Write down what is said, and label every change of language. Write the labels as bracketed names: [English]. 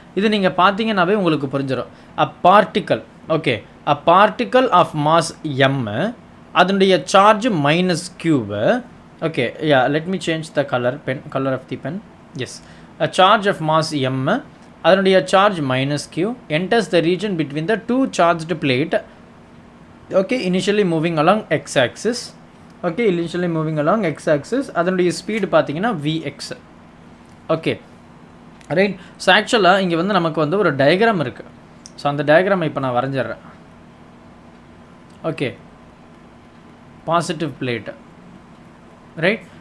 [Tamil] இது நீங்கள் பார்த்தீங்கன்னாவே உங்களுக்கு புரிஞ்சிடும். [English] a particle, okay, a particle of mass m, [Tamil] அதனுடைய charge minus கியூவு. [English] Okay, yeah, let me change the colour of the pen. Yes, a charge of mass m, [Tamil] அதனுடைய charge minus Q [English] enters the region between the two charged plate. Okay, initially moving along x-axis. Okay, initially moving along x axis. [Tamil] அதனுடைய speed பார்த்தீங்கன்னா [English] vx. [Tamil] Okay, right. So ஆக்சுவலாக இங்கே வந்து நமக்கு வந்து ஒரு diagram இருக்குது. ஸோ அந்த டயக்ராமை இப்போ நான் வரைஞ்சிட்றேன். Okay, positive plate, right.